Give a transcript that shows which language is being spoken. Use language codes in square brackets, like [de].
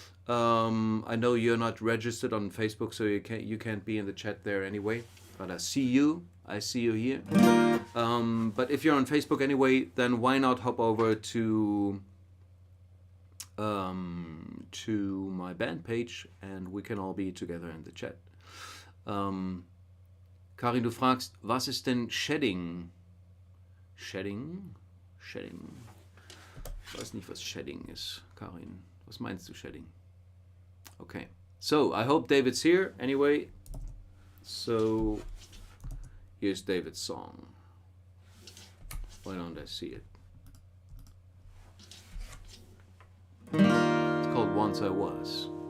[en] I know you're not registered on Facebook, so you can't be in the chat there anyway. But I see you here. But if you're on Facebook anyway, then why not hop over to my band page, and we can all be together in the chat. [de] Karin, du fragst, was ist denn Shedding? Shedding? Ich weiß nicht, was Shedding ist, Karin. Was meinst du, Shedding? Okay. [en] So, I hope David's here anyway. So, here's David's song. Why don't I see it? It's called Once I Was.